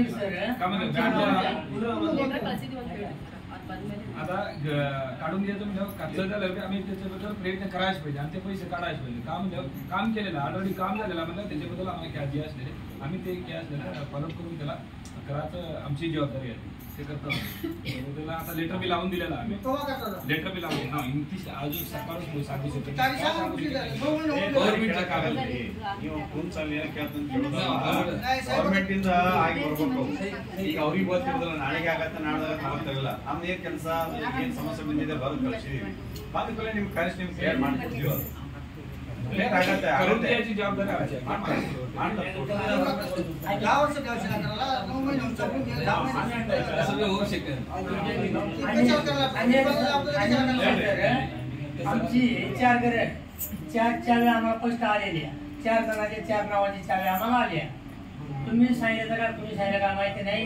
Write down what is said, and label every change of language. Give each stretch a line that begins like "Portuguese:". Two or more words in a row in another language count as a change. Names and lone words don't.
Marathi: आता काढून द्यायचं म्हणजे कच्चं झालं की आम्ही त्याच्याबद्दल प्रयत्न करायच पाहिजे आणि ते पैसे काढायच पाहिजे. काम केलेलं ऑलरेडी काम झालेलं म्हणजे त्याच्याबद्दल आम्हाला कॅश जे असलेले आम्ही ते कॅश फॉलो करून त्याला करायचं आमची जबाबदारी आहे. ते करतो त्याला. आता लेटर बी लावून दिलेला आम्ही. लेटर बी लावून अजून सकाळच सांगू शकतो.
Kannada: ಗೌರ್ಮೆಂಟ್ ಇಂದ ಆಗಿ ಬರ್ಬೇಕು. ಈಗ ಅವ್ರಿಗೆ ಗೊತ್ತಿರೋದಿಲ್ಲ ನಾಳೆಗೆ ಆಗತ್ತ ನಾಳೆ ತಗೊಳ್ತಾರಲ್ಲ. ನಮ್ದು ಏನ್ ಕೆಲಸ ಏನ್ ಸಮಸ್ಯೆ ಬಂದಿದೆ ಬರೋದು ಕಳಿಸಿದೀವಿ. ಬಂದ ಕೂಡಲೇ ನಿಮ್ಗೆ ಕರೆಸಿ ನಿಮ್ಗೆ ಕ್ಲಿಯರ್ ಮಾಡ್ಕೊಡ್ತೀವಿ. ಅದು ಕ್ಲಿಯರ್ ಆಗತ್ತೆ ಆಗತ್ತೆ ಜವಾಬ್ದಾರಿ
Marathi: आमची 4 घर 4 चाव्या आम्हाला स्पष्ट आलेल्या. 4 जणांच्या 4 नावाची चाव्या आम्हाला आल्या. तुम्ही सांगितलं का तुम्ही सांगितलं का माहिती नाही.